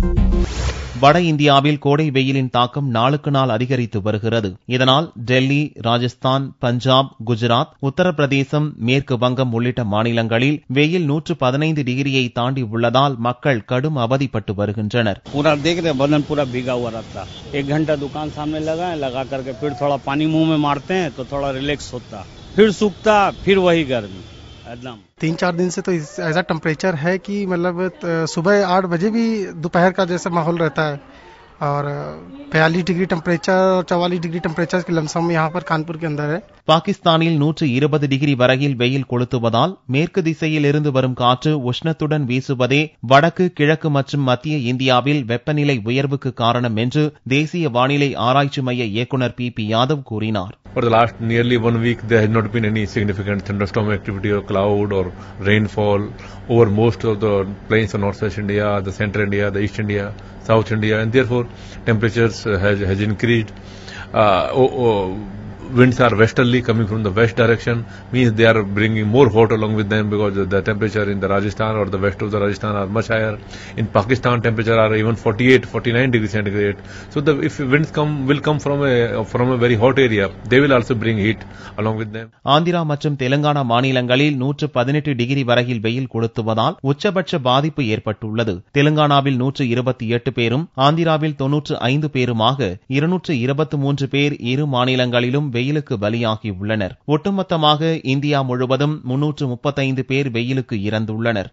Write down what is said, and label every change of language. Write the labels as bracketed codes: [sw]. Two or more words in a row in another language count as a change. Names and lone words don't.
[ta] வட இந்தியாவில் கோடை வெயிலின் தாக்கம் நாளுக்கு நாள் அதிகரித்து வருகிறது. இதனால் டெல்லி, ராஜஸ்தான், பஞ்சாப், குஜராத், உத்தரப்பிரதேசம், மேற்கு வங்கம் உள்ளிட்ட மாநிலங்களில் வெயில் 115 டிகிரியை தாண்டி உள்ளதால் மக்கள் கடும் அவதிப்பட்டு வருகின்றனர். [hi] पूरा देख रहे बदन पूरा भीगा हुआ रहता। एक घंटा दुकान सामने लगा करके फिर थोड़ा पानी मुंह में मारते हैं तो थोड़ा रिलैक्स होता, फिर सूखता, फिर वही गर्मी एकदम। 3-4 दिन से तो ऐसा टेम्परेचर है कि मतलब सुबह 8 बजे भी दोपहर का जैसा माहौल रहता है और 42 डिग्री टेम्परेचर और 44 डिग्री टेम्परेचर की लमसम यहाँ पर कानपुर के अंदर है. [ta] பாகிஸ்தானில் 120 டிகிரி வரையில் வெயில் கொளுத்துவதால் மேற்கு திசையில் இருந்து வரும் காற்று உஷ்ணத்துடன் வீசுவதே வடக்கு, கிழக்கு மற்றும் மத்திய இந்தியாவில் வெப்பநிலை உயர்வுக்கு காரணம் என்று தேசிய வானிலை ஆராய்ச்சி மைய இயக்குநர் பி யாதவ் கூறினார். [en] For the last nearly 1 week, there has not been any significant thunderstorm activity or cloud or rainfall over most of the plains of northwest India, the central India, the east India, south India, and therefore temperatures has increased. Winds are westerly coming from the west direction, means they are bringing more hot along with them because the temperature in the Rajasthan or the west of the Rajasthan are much higher. In Pakistan, temperature are even 48-49 degrees centigrade. So if winds will come from a very hot area, they will also bring heat along with them. [ta] ஆந்திரா மற்றும் தெலுங்கானா மாநிலங்களில் 118 டிகிரி வரையில் வெயில் கொளுத்துவதால் உச்சபட்ச பாதிப்பு ஏற்பட்டுள்ளது. தெலுங்கானாவில் 128 பேரும், ஆந்திராவில் 95 பேருமாக 223 பேர் இரு மாநிலங்களிலும் வெயிலுக்கு பலியாகியுள்ளனர். ஒட்டுமொத்தமாக இந்தியா முழுவதும் 335 பேர் வெயிலுக்கு இறந்துள்ளனர்.